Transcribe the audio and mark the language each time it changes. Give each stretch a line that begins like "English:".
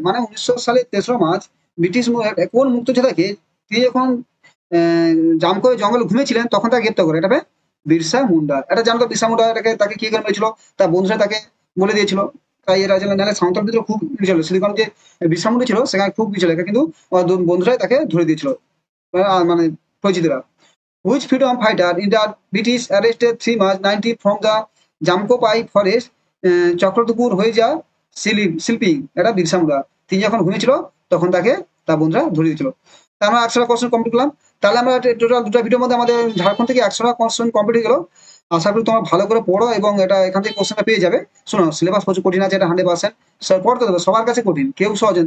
Bangla: মানে 1900 সালে 3 March British কোন মুক্তিযোদ্ধাকে তিনি যখন জামকই জঙ্গলে ঘুমিয়েছিলেন তখন তাকে গ্রেপ্তার করে? এটা হবে বিরসা মুন্ডা। এটা জানো তো, বিরসা মুন্ডা তাকে কি করে মেরেছিল? তার বন্ধুরা তাকে বলে দিয়েছিল। তাই এরা যেন নাহলে সাঁওতাল ভিতরে খুব ছিল, সিলিকন যে বিরসা মুন্ডা ছিল সেখানে খুব ছিল, কিন্তু বন্ধুরাই তাকে ধরে দিয়েছিল, মানে পরিচিতরা।
English: Which freedom fighter in the British arrested 3 March 90 from the Jamkopai forest
Bangla: Chakradharpur হয়ে যা শিল্পিং? এটা বিরসা মুন্ডা। তিনি যখন ঘুমিয়েছিল তখন তাকে তার বন্ধুরা ধরে দিয়েছিল। তা আমরা 100টা কোশ্চেন কমপ্লিট করলাম। তাহলে আমরা টোটাল 2টা ভিডিওর মধ্যে আমাদের ঝাড়খণ্ড থেকে 100টা কোশ্চেন কমপ্লিট হয়ে গেল। আশা করি তোমরা ভালো করে পড়ো এবং এটা এখান থেকে কোশ্চেনটা পেয়ে যাবে। শোনো, সিলেবাস প্রচুর কঠিন আছে, এটা 100%। পড়তে দেবে, সবার কাছে কঠিন, কেউ সহজ না।